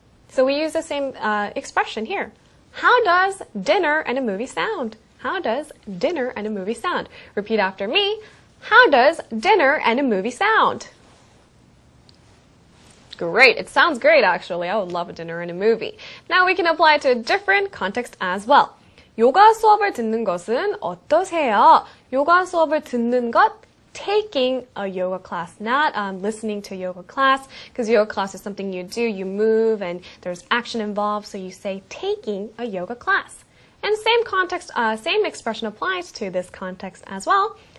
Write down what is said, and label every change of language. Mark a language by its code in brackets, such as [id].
[en] So we use the same expression here. How does dinner and a movie sound? How does dinner and a movie sound? Repeat after me. How does dinner and a movie sound? Great. It sounds great, actually. I would love a dinner and a movie. Now we can apply it to a different context as well. [ko] 요가 수업을 듣는 것은 어떠세요? 요가 수업을 듣는 것, [en] taking a yoga class, not listening to a yoga class, because yoga class is something you do, you move, and there's action involved, so you say taking a yoga class. And same context, same expression applies to this context as well.